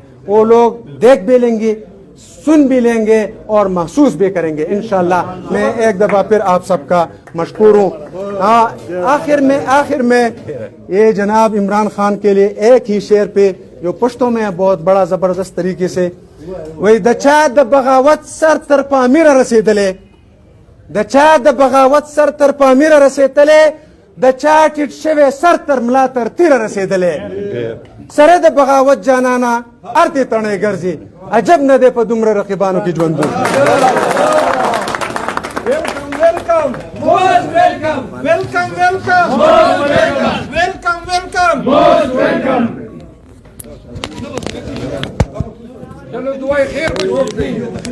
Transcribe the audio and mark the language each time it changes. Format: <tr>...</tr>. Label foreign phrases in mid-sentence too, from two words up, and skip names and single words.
<ur>وہ لوگ دیکھ بھی لیں گے, سن بھی لیں گے, اور محسوس بھی کریں گے انشاءاللہ. میں ایک دفعہ پھر آپ سب کا مشکور ہوں. آخر میں یہ جناب عمران خان کے لیے ایک ہی شعر پہ, جو پشتوں میں بہت بڑا زبردست طریقے سے, وہی</ur> <ps>دچا د بغاوت سر تر پامیر رسیدلے, دچا د بغاوت سر تر پامیر رسیدلے, دچا ٹٹ شوے سر تر ملا تر تیر رسیدلے, سر د بغاوت جانانا ارتی تنے گرزی, عجب نہ دے پا دمر رقیبانوں کی جوندو.</ps> <en>Welcome, most welcome, welcome, welcome, most welcome, welcome, welcome, most welcome.</en> <ur>چلو دعائیں خیر</ur>